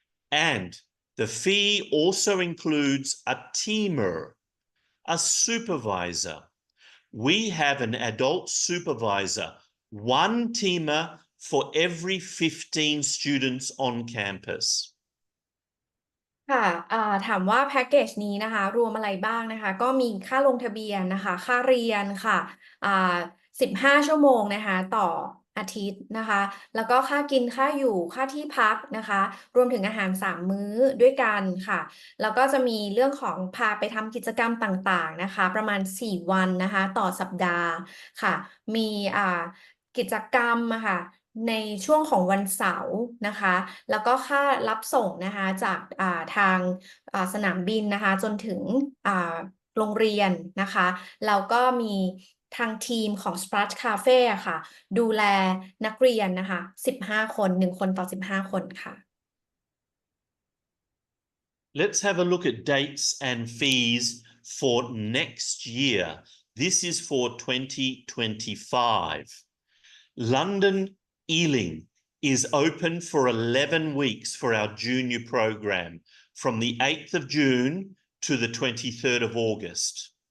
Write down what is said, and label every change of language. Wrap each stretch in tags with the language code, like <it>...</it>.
<en>And the fee also includes a teamer, a supervisor. We have an adult supervisor, one teamer for every 15 students on campus.</en> <th>ค่ะถามว่าแพ็กเกจนี้นะคะรวมอะไรบ้างนะคะก็มีค่าลงทะเบียนนะคะค่าเรียนค่ะ15 ชั่วโมงนะคะต่ออาทิตย์นะคะแล้วก็ค่ากินค่าอยู่ค่าที่พักนะคะรวมถึงอาหาร3 มื้อด้วยกันค่ะแล้วก็จะมีเรื่องของพาไปทำกิจกรรมต่างๆนะคะประมาณ4 วันนะคะต่อสัปดาห์ค่ะมี กิจกรรมค่ะในช่วงของวันเสาร์นะคะแล้วก็ค่ารับส่งนะคะจากทางสนามบินนะคะจนถึงโรงเรียนนะคะแล้วก็มีทางทีมของ Sprachcaffe ค่ะดูแลนักเรียนนะคะ15 คน1 คนต่อ 15 คนค่ะ</th> <en>Let's have a look at dates and fees for next year. This is for 2025. London Ealing is open for 11 weeks for our junior program from the 8th of June to the 23rd of August.</en>